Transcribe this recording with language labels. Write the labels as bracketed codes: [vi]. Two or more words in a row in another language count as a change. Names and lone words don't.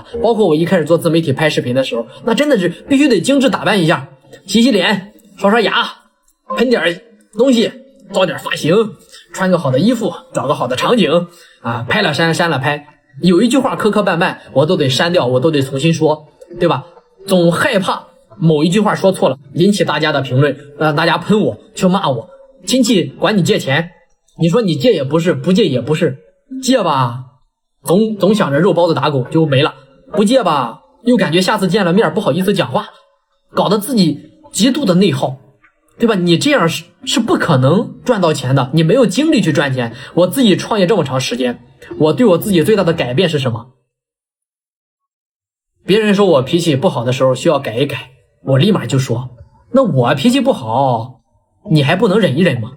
[zh] 包括我一開始做自媒體拍視頻的時候，那真的是必須得精緻打扮一下，洗洗臉，刷刷牙，噴點東西，造點髮型，穿個好的衣服，找個好的場景啊，拍了刪，刪了拍，有一句話磕磕絆絆，我都得刪掉，我都得重新說，對吧？總害怕某一句話說錯了，引起大家的評論，讓大家噴我，去罵我。親戚管你借錢，你說你借也不是，不借也不是，借吧，總想着肉包子打狗就沒了，不借吧，又感覺下次見了面不好意思講話，搞得自己極度的內耗，對吧？你這樣是不可能賺到錢的，你沒有精力去賺錢。我自己創業這麼長時間，我對我自己最大的改變是什麼？別人說我脾氣不好的時候需要改一改，我立馬就說，那我脾氣不好你還不能忍一忍嗎？